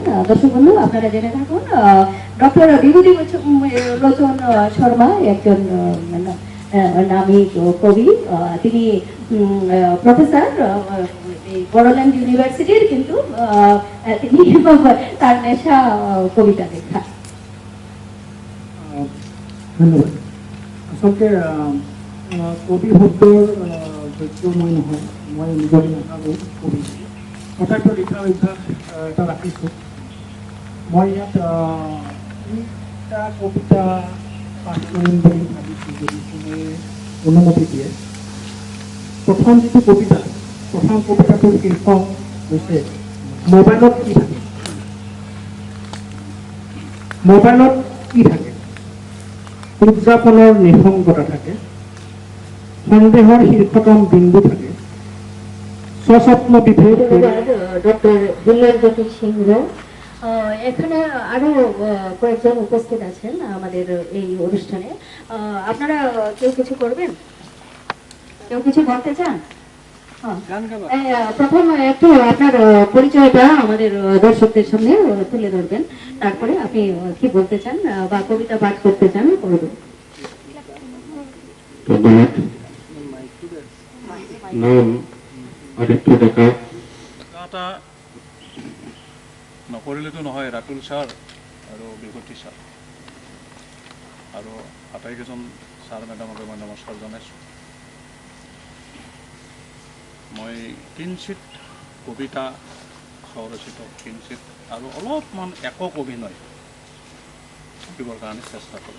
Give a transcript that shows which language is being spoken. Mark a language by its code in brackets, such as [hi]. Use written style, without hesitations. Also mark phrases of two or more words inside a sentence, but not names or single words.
[bn] দর্শক বন্ধু, আপনারা জেনে থাকুন ডক্টর বিভূতি লোচন শর্মা একজন নামী কবি। তিনি প্রফেসর বড়োল্যান্ড ইউনিভার্সিটির, কিন্তু তিনি তার নেশা কবিতা লেখা। ধন্যবাদ। [as] আচলতে কবি শব্দৰ যোগ্য মই নহয়, মই নিজকে নাভাবোঁ কবি, তথাপিও লিখাৰ অভ্যাস এটা ৰাখিছোঁ। মই ইয়াত তিনিটা কবিতা পাঠ কৰিম বুলি ভাবিছোঁ, যদি তুমি অনুমতি দিয়ে। প্ৰথম যিটো কবিতা, প্ৰথম কবিতাটোৰ শীৰ্ষক হৈছে মোবাইলত কি থাকে। মোবাইলত কি থাকে? উদযাপনৰ নিঃসংগতা থাকে, সন্দেহৰ শীৰ্ষতম বিন্দু থাকে, সস্বপ্ন বিভেদ। [bn] ডক্টর দিল্লারজ্যোতি সিংহ। এখানে আরো কয়েকজন উপস্থিত আছেন আমাদের এই অনুষ্ঠানে। আপনারা কেউ কিছু করবেন, কেউ কিছু বলতে চান? প্রথম একটু আপনার পরিচয়টা আমাদের দর্শকদের সামনে তুলে ধরবেন, তারপরে আপনি কি বলতে চান বা কবিতা পাঠ করতে চান করবেন। [as] নাম আদিত্য ডেকা। এটা নকৰিলেতো নহয়, ৰাতুল ছাৰ আৰু বিভূতি ছাৰ আৰু আটাইকেইজন ছাৰ মেডামকে মই নমস্কাৰ জনাইছোঁ। মই কিঞ্চিত কবিতা স্বৰচিত, কিঞ্চিত আৰু অলপমান একক অভিনয় শিকিবৰ কাৰণে চেষ্টা কৰোঁ।